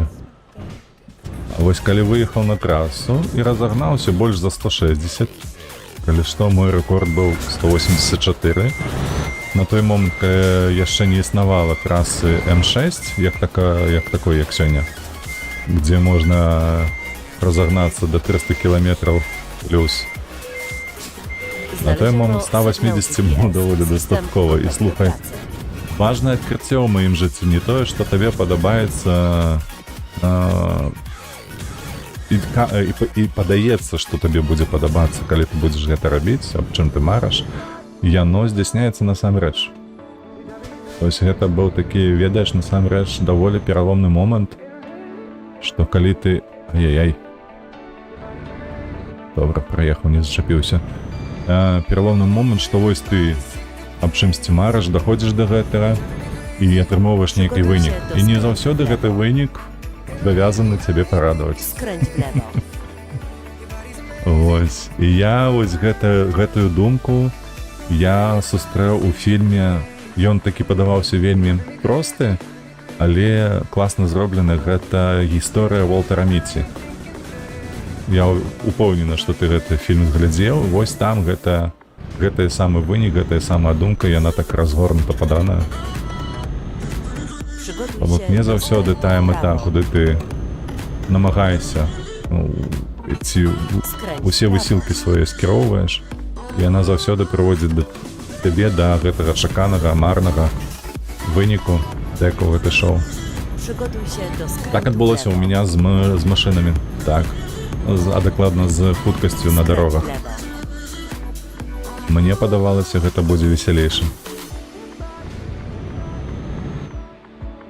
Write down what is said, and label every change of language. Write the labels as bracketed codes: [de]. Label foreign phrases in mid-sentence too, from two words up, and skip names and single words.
[be] А вось калі выехаў на трасу і разагнаўся больш за 160, калі што, мой рэкорд быў 184. На той момант яшчэ не існавала трасы М6, як такой, як сёння, дзе можна разагнацца [ru] до 300 километров плюс. [be] На той момент 180 было даволі дастаткова. І слухай, важнае адкрыццё ў маім жыцці не тое, што табе падабаецца і падаецца, што табе будзе падабацца, калі ты будзеш гэта рабіць, аб чым ты мараш, яно здзяйсняецца насамрэч. Вось гэта быў такі, ведаеш, насамрэч даволі пераломны момант, што калі ты... Ай-яй-яй. Добра, праехаў, не зачапіўся. Пераломны момант, што вось ты аб чымсьці мараш, даходзіш да гэтага і атрымоўваеш нейкі вынік. І не заўсёды гэты вынік абавязаны цябе парадаваць. [pl] Skręć w lewo. [be] Вось. І я вось гэтую думку я сустрэў у фільме. Ён такі падаваўся вельмі просты, але класна зроблены. Гэта гісторыя Уолтера Міці. Я упэўнена, што ты гэты фільм глядзеў. Вось там гэты самы вынік, гэтая самая думка, яна так разгорнута падана. [pl] Przygotuj [be] Бо [pl] się [be] мне [pl] do [be] заўсёды [pl] skrętu [be] тая [pl] w [be] мета, [pl] prawo. [be] куды ты намагаешся, ці усе высілкі свае скіроўваеш, і яна заўсёды прыводзіць да табе да гэтага чаканага, марнага выніку, да якога ты шоў. [pl] Przygotuj się do skrętu [be] Так адбылося [pl] w [be] ў [pl] lewo. [be] меня з машынамі. Так. А дакладна з хуткасцю на [pl] Skręć [be] дарогах. [pl] w lewo. [be] Мне падавалася, гэта будзе весялейшым.